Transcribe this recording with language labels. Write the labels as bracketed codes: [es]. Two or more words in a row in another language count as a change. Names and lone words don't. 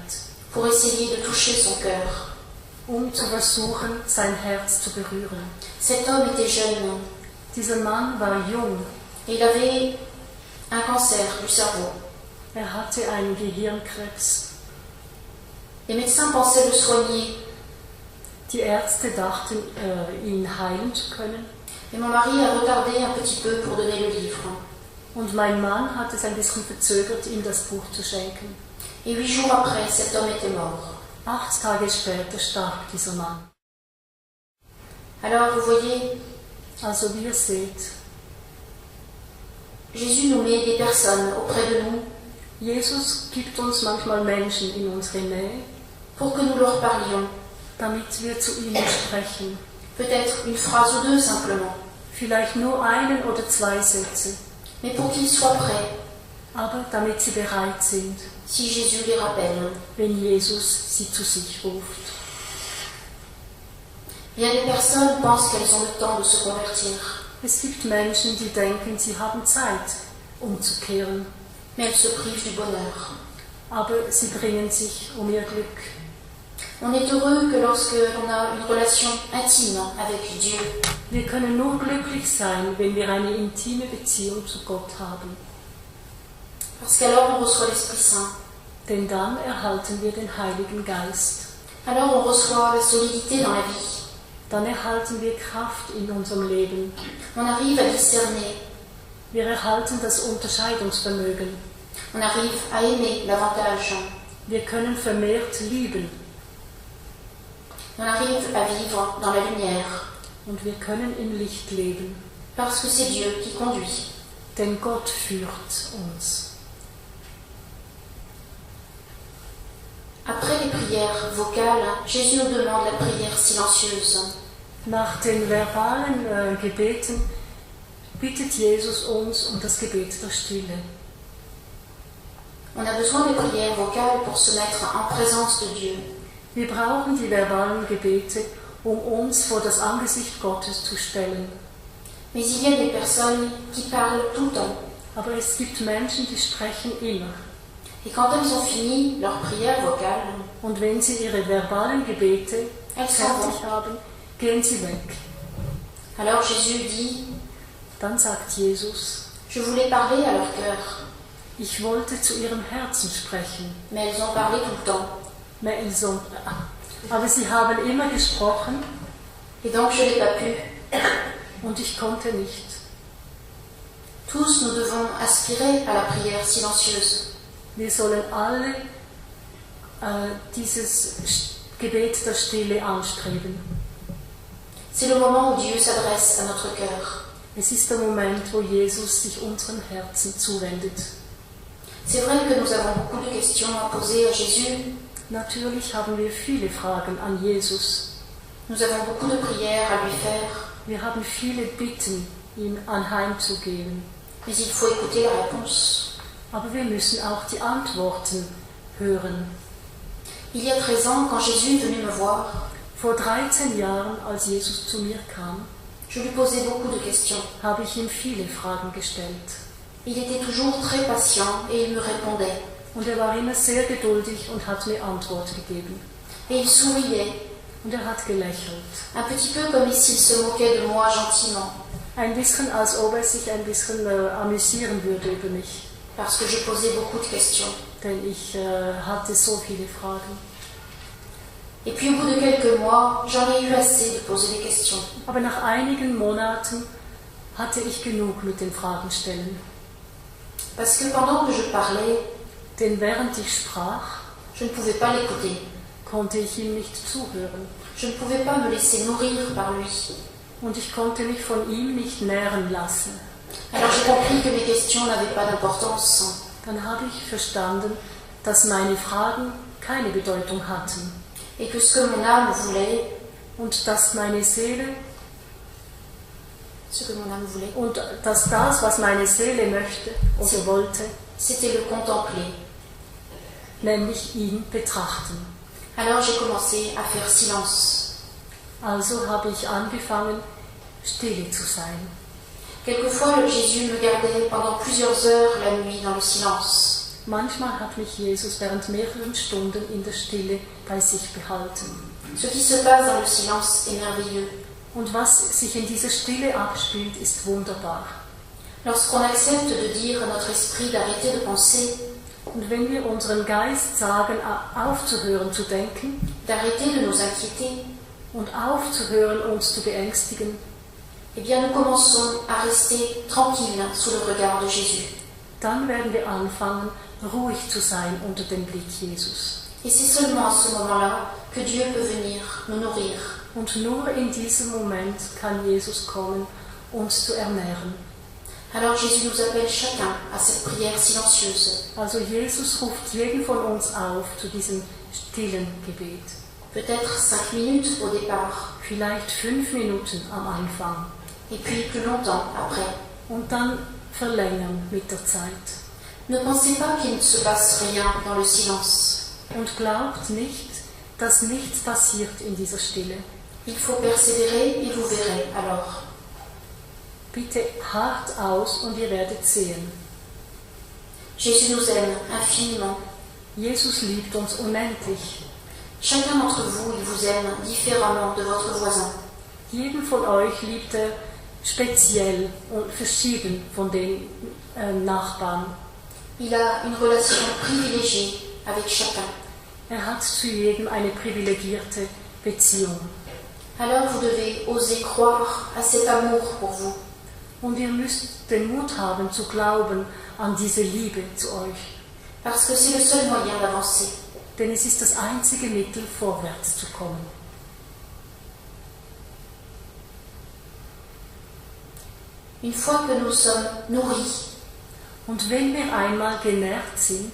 [fr] Pour essayer de toucher son cœur. [de] zu versuchen, sein Herz zu berühren. [fr] Cet homme était jeune [de] Dieser Mann war jung, [fr] et il avait un cancer du cerveau. [de] er hatte einen Gehirnkrebs. [fr] Les médecins pensaient le soigner, [de] Die Ärzte dachten, ihn heilen zu können. [fr] mais mon mari a retardé un petit peu pour donner le livre. [de] Und mein Mann hat es ein bisschen verzögert, ihm das Buch zu schenken. [fr] Et 8 jours après, cet homme était mort. [de] 8 Tage später starb dieser Mann. [fr] Alors, vous voyez, [de] Also wie ihr seht, [fr] Jésus nous met des personnes auprès de nous [de] Jesus gibt uns manchmal Menschen in unsere Nähe, [fr] pour que nous leur parlions. [de] damit wir zu ihnen sprechen. [fr] Peut-être une phrase ou deux simplement, [de] Vielleicht nur einen oder 2 Sätze, [fr] mais pour qu'ils soient prêts [de] aber damit sie bereit sind, [fr] si Jésus les rappelle. [de] wenn Jesus sie zu sich ruft. [fr] Bien des personnes pensent qu'elles ont le temps de se convertir, [de] Es gibt Menschen, die denken, sie haben Zeit, umzukehren, [fr] mais elles se privent du bonheur. [de] aber sie bringen sich um ihr Glück. [fr] On est heureux que lorsque l'on a une relation intime avec Dieu, [de] Wir können nur glücklich sein, wenn wir eine intime Beziehung zu Gott haben. [fr] parce qu'alors on reçoit l'Esprit Saint. [de] Denn dann erhalten wir den Heiligen Geist. [fr] Alors on reçoit la solidité dans la vie. [de] Dann erhalten wir Kraft in unserem Leben. [fr] On arrive à discerner. [de] Wir erhalten das Unterscheidungsvermögen. [fr] On arrive à aimer davantage. [de] Wir können vermehrt lieben. [fr] On arrive à vivre dans la lumière. [de] Und wir können im Licht leben. [fr] Parce que c'est Dieu qui conduit. [de] Denn Gott führt uns. [fr] Après les prières vocales, Jésus nous demande la prière silencieuse. [de] Nach den verbalen Gebeten bittet Jesus uns um das Gebet der Stille. [fr] On a besoin des prières vocales pour se mettre en présence de Dieu. [de] Wir brauchen die verbalen Gebete, um uns vor das Angesicht Gottes zu stellen. [fr] Mais il y a des personnes qui parlent tout le temps. [de] Aber es gibt Menschen, die sprechen immer. [fr] Et quand elles ont fini leur prière vocale, [de] Und wenn sie ihre verbalen Gebete [fr] elles s'en vont. [de] fertig haben, gehen sie weg. [fr] Alors Jésus dit, [de] Dann sagt Jesus, [fr] je voulais parler à leur cœur, [de] ich wollte zu ihrem Herzen sprechen. [fr] mais elles ont parlé tout le temps. [de] Aber sie haben immer gesprochen [fr] Et donc je n'ai pas pu. [de] und ich konnte nicht. [fr] Tous nous devons aspirer à la prière silencieuse. [de] Wir sollen alle dieses Gebet der Stille anstreben. [fr] C'est le moment où Dieu s'adresse à notre cœur. [de] Es ist der Moment, wo Jesus sich unseren Herzen zuwendet. [fr] C'est vrai que nous avons beaucoup de questions à poser à Jésus. [de] Natürlich haben wir viele Fragen an Jesus. [fr] Nous avons beaucoup de prières à lui faire. [de] Wir haben viele Bitten, ihm anheimzugeben. [fr] Mais il faut écouter la réponse. [de] Aber wir müssen auch die Antworten hören. [fr] Il y a 13 ans, quand Jésus est venu me voir, [de] Vor 13 Jahren, als Jesus zu mir kam, [fr] je lui posais beaucoup de questions. [de] habe ich ihm viele Fragen gestellt. [fr] Il était toujours très patient et il me répondait. [de] Und er war immer sehr geduldig und hat mir Antwort gegeben. [fr] Et il souriait, [de] Und er hat gelächelt. [fr] un petit peu comme s'il se moquait de moi gentiment, [de] Ein bisschen, als ob er sich ein bisschen amüsieren würde über mich. [fr] parce que je posais beaucoup de questions. [de] Denn ich hatte so viele Fragen. [fr] Et puis au bout de quelques mois, j'en ai eu assez de poser des questions. [de] Aber nach einigen Monaten hatte ich genug mit den Fragen stellen. [fr] Parce que pendant que je parlais, [de] Denn während ich sprach, [fr] je ne pouvais pas l'écouter. [de] konnte ich ihm nicht zuhören. [fr] Je ne pouvais pas me laisser nourrir par lui. [de] Und ich konnte mich von ihm nicht nähren lassen. [fr] Alors j'ai compris que mes questions n'avaient pas d'importance. [de] Dann habe ich verstanden, dass meine Fragen keine Bedeutung hatten. [fr] Et que ce que mon âme voulait, [de] Und dass meine Seele [fr] c'était [de] das, was meine Seele möchte oder wollte, [fr] le contempler. [de] nämlich ihn betrachten. [fr] Alors j'ai commencé à faire silence. [de] Also habe ich angefangen, stille zu sein. [fr] Quelquefois, Jésus me gardait pendant plusieurs heures la nuit dans le silence. [de] Manchmal hat mich Jesus während mehreren Stunden in der Stille bei sich behalten. [fr] Ce qui se passe dans le silence est merveilleux. [de] Und was sich in dieser Stille abspielt, ist wunderbar. [fr] Lorsqu'on accepte de dire à notre esprit d'arrêter de penser, [de] Und wenn wir unserem Geist sagen, aufzuhören zu denken [fr] d'arrêter de nous inquiéter, [de] und aufzuhören, uns zu beängstigen, [fr] eh bien nous commençons à rester tranquilles sous le regard de Jésus. [de] dann werden wir anfangen, ruhig zu sein unter dem Blick Jesus. [fr] Et c'est seulement à ce moment-là que Dieu peut venir nous nourrir. [de] Und nur in diesem Moment kann Jesus kommen, uns zu ernähren. [fr] Alors Jésus nous appelle chacun à cette prière silencieuse. [de] Also Jesus ruft jeden von uns auf zu diesem stillen Gebet. [fr] Peut-être 5 minutes au départ, [de] Vielleicht 5 Minuten am Anfang [fr] et puis plus longtemps après. [de] und dann verlängern mit der Zeit. [fr] Ne pensez pas qu'il ne se passe rien dans le silence. [de] Und glaubt nicht, dass nichts passiert in dieser Stille. [fr] Il faut persévérer et vous verrez alors. [de] Bitte hart aus und ihr werdet sehen. [fr] Jésus nous aime infiniment. [de] Jesus liebt uns unendlich. [fr] Chacun d'entre vous, il vous aime différemment de votre voisin. [de] Jeden von euch liebt er speziell und verschieden von den Nachbarn. [fr] Il a une relation privilégiée avec chacun. [de] Er hat zu jedem eine privilegierte Beziehung. [fr] Alors vous devez oser croire à cet amour pour vous. [de] Und ihr müsst den Mut haben zu glauben an diese Liebe zu euch. [fr] Parce que c'est le seul moyen d'avancer. [de] Denn es ist das einzige Mittel, vorwärts zu kommen. [fr] Une fois que nous sommes nourris [de] Und wenn wir einmal genährt sind,